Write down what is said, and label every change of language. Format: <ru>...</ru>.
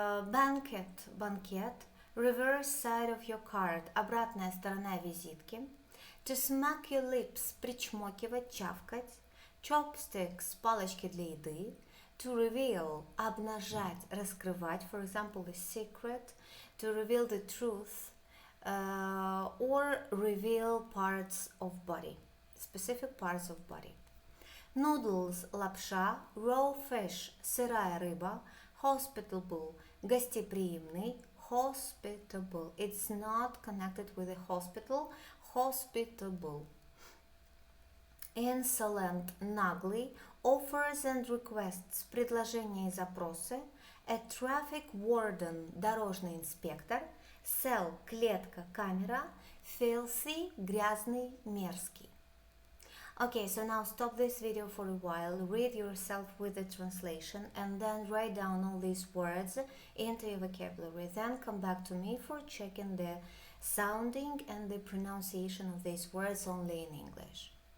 <en>Банкет, reverse side of your card,</en> <ru>обратная сторона визитки.</ru> <en>To smack your lips,</en> <ru>причмокивать, чавкать.</ru> <en>Chopsticks,</en> <ru>палочки для еды.</ru> <en>To reveal,</en> <ru>обнажать, раскрывать,</ru> <en>for example, the secret. To reveal the truth. Or reveal parts of body, specific parts of body. Noodles, лапша. Raw fish,</en> <ru>сырая рыба.</ru> <en>Hospitable, гостеприимный. Hospitable, it's not connected with a hospital. Hospitable. Insolent, наглый. Offers and requests,</en> <ru>предложения и запросы.</ru> <en>A traffic warden,</en> <ru>дорожный инспектор. Cell, клетка, камера. Filthy, грязный, мерзкий.</ru> <en>Okay, so now stop this video for a while, read yourself with the translation, and then write down all these words into your vocabulary. Then come back to me for checking the sounding and the pronunciation of these words only in English.</en>